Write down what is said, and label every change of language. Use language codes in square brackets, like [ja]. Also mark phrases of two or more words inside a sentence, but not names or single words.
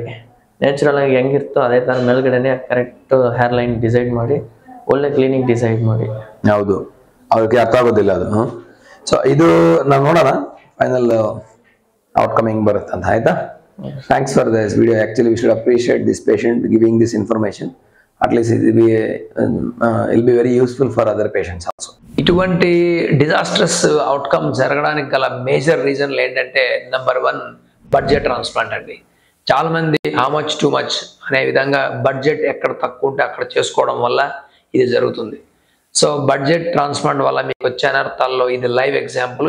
[kn] ನ್ಯಾಚುರಲ್ ಆಗಿ ಹೆಂಗಿರ್ತೋ ಅದೇ ತರ ಮೇಲ್ಗಡೆನೆ [en] correct hair line decide [kn] ಮಾಡಿ ಒಳ್ಳೆ [en] clinic decide [kn] ಮಾಡಿ. ಹೌದು, ಅವ್ರಿಗೆ ಅರ್ಥ ಆಗೋದಿಲ್ಲ ಅದು. ಸೊ ಇದು ನಾವು ನೋಡೋಣ [en] final outcoming [kn] ಬರುತ್ತೆ ಅಂತ. [en] ಆಯ್ತಾ? thanks for this video. actually we should appreciate this patient giving this information. అట్లీస్ట్ ఇది will be very useful for other patients also. [te] ఇటువంటి [en] disastrous outcome [te] జరగడానికి గల [en] major reasons [te] ఏంటంటే [en] number 1 budget transplant [te] అండి. చాలా మంది [en] how much too much [te] అనే విధంగా బడ్జెట్ ఎక్కడ తక్కువ ఉంటే అక్కడ చేసుకోవడం వల్ల ఇది జరుగుతుంది. సో [en] budget transplant [te] వల్ల మీకు వచ్చే అనర్థాల్లో ఇది [en] live example.